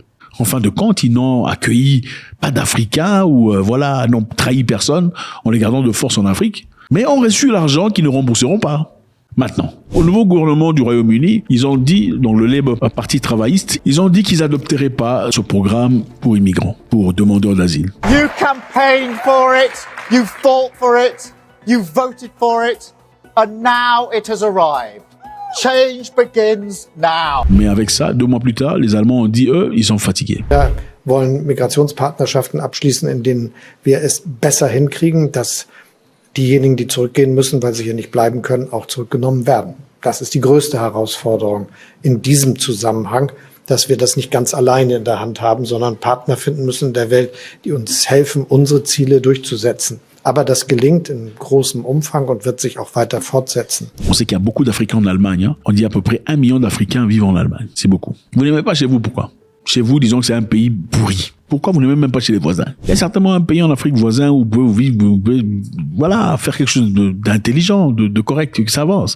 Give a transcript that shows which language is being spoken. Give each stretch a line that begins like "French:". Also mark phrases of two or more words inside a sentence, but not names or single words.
French: En fin de compte, ils n'ont accueilli pas d'Africains ou n'ont trahi personne en les gardant de force en Afrique, mais ont reçu l'argent qu'ils ne rembourseront pas. Maintenant, au nouveau gouvernement du Royaume-Uni, ils ont dit, dans le Labour Parti travailliste, ils ont dit qu'ils n'adopteraient pas ce programme pour immigrants, pour demandeurs d'asile.
English: You campaigned for it, you fought for it, you voted for it, and now it has arrived. Change begins now.
French: Mais avec ça, 2 mois plus tard, les Allemands ont dit, eux, ils sont fatigués.
German: Wir wollen Migrationspartnerschaften abschließen, in denen wir es besser hinkriegen, dass diejenigen, die zurückgehen müssen, weil sie hier nicht bleiben können, auch zurückgenommen werden. Das ist die größte Herausforderung in diesem Zusammenhang, dass wir das nicht ganz alleine in der Hand haben, sondern Partner finden müssen in der Welt, die uns helfen, unsere Ziele durchzusetzen. Aber das gelingt in großem Umfang und wird sich auch weiter fortsetzen.
French: On sait qu'il y a beaucoup d'Africains en Allemagne. On dit à peu près 1 million d'Africains vivent en Allemagne. C'est beaucoup. Vous n'aimez pas chez vous, pourquoi? Chez vous, disons que c'est un pays pourri. Pourquoi vous n'êtes même pas chez les voisins? Il y a certainement un pays en Afrique voisin où vous pouvez vivre, vous pouvez, voilà, faire quelque chose d'intelligent, de correct, que ça avance.